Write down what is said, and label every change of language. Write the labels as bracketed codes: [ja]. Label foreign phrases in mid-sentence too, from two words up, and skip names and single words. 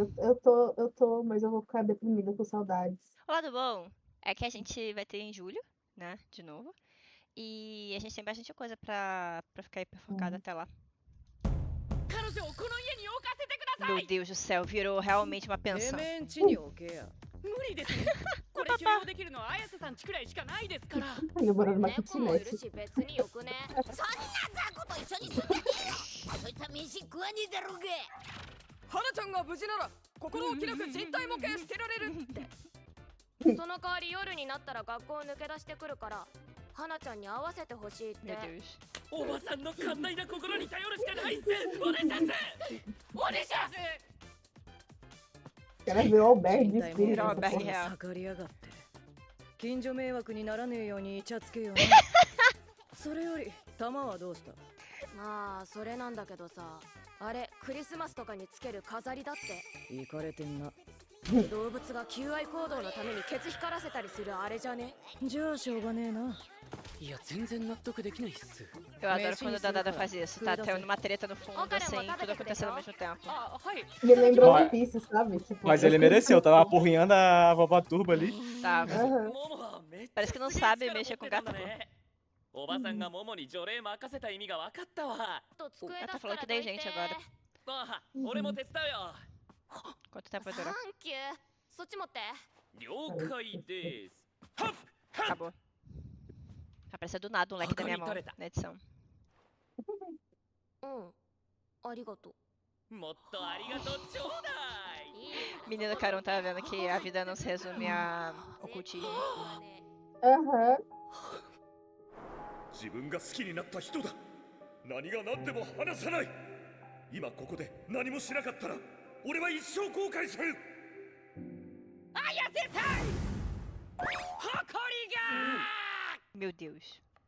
[pt] Eu tô, mas eu vou ficar deprimida com saudades. O lado bom é que a gente vai ter em julho, né? De novo. E a gente tem bastante coisa pra ficar hiperfocado até lá. Meu Deus do céu, virou realmente uma pensão. [ja] 無理ですこれ許容できるのは綾瀬さんちくらいしかないですから [pt] Tá demorando uma [ja] 猫もいる [pt] kitnet. [ja] し別によくねそんな雑魚と一緒に住んでねえよそいつは飯食わねえだろうが花ちゃんが無事なら心置きなく人体模型捨てられるってその代わり夜になったら学校を抜け出してくるから花ちゃんに会わせてほしいって [pt] Meu Deus. [ja] おばさんの寛大な心に頼るしかないっすお願いしますお願いします [pt] Ela virou albergue de [ja] 人体 [pt] espírito. virou essa albergue. porra. [ja] 盛り上がって近所迷惑にならねえようにイチャつけようねそれより玉はどうした？まあそれなんだけどさあれクリスマスとかにつける飾りだってイカれてんな。動物が求愛行動のためにケツ光らせたりするあれじゃねじゃあしょうがねえな。いや全然納得できないっす [pt] Eu adoro quando o Dandada faz isso. Tá tendo uma treta no fundo, assim, tudo acontecendo ao mesmo tempo. [ja] あはい [pt] Me lembrou Mas- One Piece, sabe? Tipo, Mas as ele coisas mereceu, que- tava apurrinhando a vovó Turba ali. Tava. Aham. [ja] モモはめっちゃ [pt] Parece que não [ja] すげえ [pt] sabe [ja] 力 [pt] mexer [ja] 持 [pt] com [ja] ってたんだ [pt] gato. [ja] ねおばさんがモモに除霊任せた意味が分かったわと机出 [pt] Ela [ja] す [pt] tá [ja] か [pt] falando [ja] ら [pt] que [ja] ど [pt] tem [ja] いて [pt] gente agora. [ja] あ俺も手伝うよ [pt] Quanto tempo vai [ja] サ [pt] durar? [ja] ンキューそっち持って了解ですはっ [pt] Acabou. Apareceu do nada um leque da minha mão na edição. [ja] うんありがともっとありがとうちょうだいういい [pt] Menino Carão tá vendo que a vida não se resume a ocultismo. Aham. [ja] 自分が好きになった人だ何が何でも離さない今ここで何もしなかったら俺は一生後悔する綾瀬さん誇りが [pt] Meu Deus.